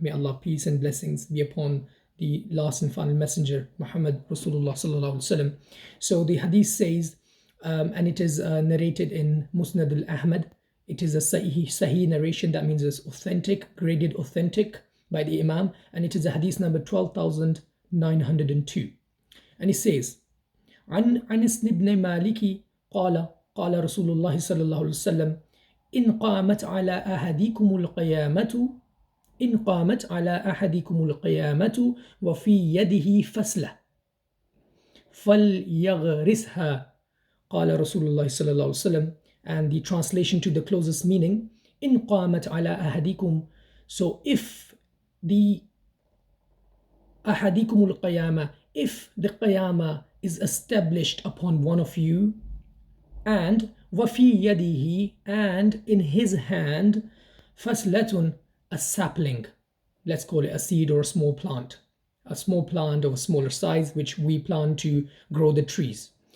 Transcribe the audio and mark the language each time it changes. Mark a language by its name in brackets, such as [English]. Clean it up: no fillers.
[English] May Allah peace and blessings be upon the last and final messenger, Muhammad Rasulullah sallallahu alaihi wasallam. So the hadith says, and it is narrated in Musnad al-Ahmad. It is a sahih narration, that means it's authentic, graded authentic by the Imam, and it is a hadith number 12,902. And it says, [Arabic] عن أنس بن مالك قال قال رسول الله صلى الله عليه وسلم إن قامت على أحدكم القيامة إن قامت على أحدكم القيامة وفي يده فسلة فليغرسها قال رسول الله صلى الله عليه وسلم. [English] And the translation to the closest meaning, [Arabic] إن قامت على أحدكم, [English] so if the [Arabic] أحدكم القيامة, [English] if the qiyamah is established upon one of you, and [Arabic] وفي يده, [English] and in his hand, فسلة, a sapling, let's call it a seed or a small plant of a smaller size, which we plant to grow the trees.